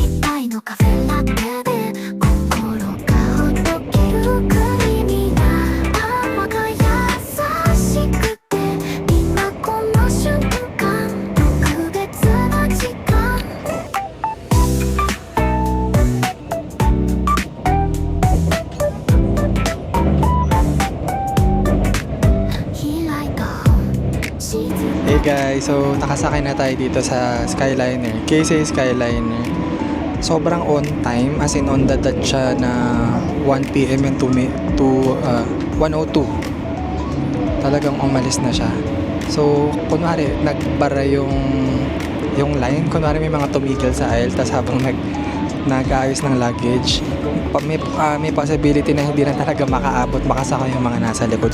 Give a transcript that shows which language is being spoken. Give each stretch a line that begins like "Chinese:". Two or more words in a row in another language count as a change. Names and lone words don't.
Japanese: 一杯のカフェラテで心がほどけるクリーミーな甘が優しくて今この瞬間特別な時間開いた本静
English: Hey guys,
Filipino: so nakasakay na tayo dito sa Skyliner, KSA Skyliner. Sobrang
English: on time, as in on the dot
Filipino: siya na 1 PM and 1:02. Talagang umalis na siya. So, kunwari, nagbara yung line. Kunwari may mga tumigil sa aisle, tas habang nag-aayos ng luggage, may possibility na hindi na talaga makaabot, makasakay yung mga nasa likod.